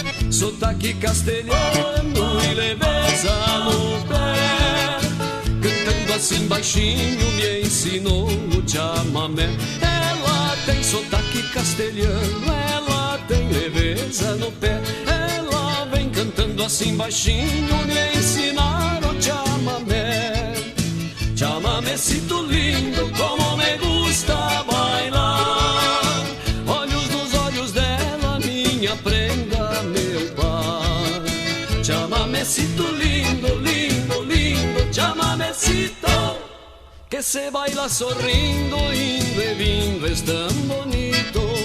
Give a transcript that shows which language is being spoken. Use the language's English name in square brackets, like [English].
[Portuguese] Sotaque castelhano e leveza no pé, cantando assim baixinho me ensinou o chamamé. Ela tem sotaque castelhano, ela tem leveza no pé. Ela vem cantando assim baixinho me ensinar o chamamé. [Spanish] Chamamecito lindo, como me gusta bailar. [Portuguese] Olhos nos olhos dela, minha prenda, meu par. Chamamecito lindo, lindo, lindo, chamamecito, [Spanish] que se baila [Portuguese] sorrindo, indo e vindo, es tão bonito.